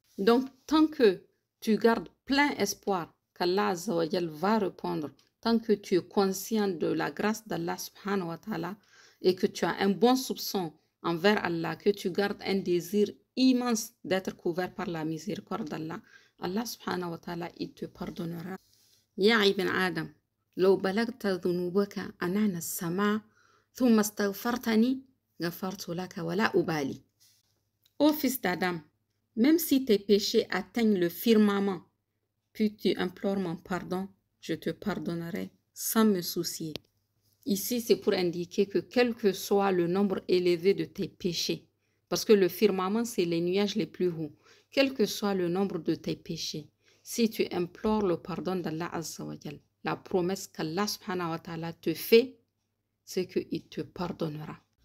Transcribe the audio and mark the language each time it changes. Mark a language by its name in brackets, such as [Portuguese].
[French] Donc, tant que tu gardes plein espoir qu'Allah azza wa jal va répondre, tant que tu es conscient de la grâce d'Allah subhanahu wa ta'ala et que tu as un bon soupçon envers Allah, que tu gardes un désir immense d'être couvert par la miséricorde d'Allah, Allah subhanahu wa ta'ala, il te pardonnera. [Arabic] Ya ibn Adam, لو بلغت ذنوبك أنان السماء ثم استغفرتني غفرت لك ولا أبالي. [French] Ô fils d'Adam, même si tes péchés atteignent le firmament, puis tu implores mon pardon, je te pardonnerai sans me soucier. Ici, c'est pour indiquer que quel que soit le nombre élevé de tes péchés, parce que le firmament, c'est les nuages les plus hauts, quel que soit le nombre de tes péchés, si tu implores le pardon d'Allah Azza wa Jal, la promesse qu'Allah subhanahu wa ta'ala te fait, c'est qu'il te pardonnera.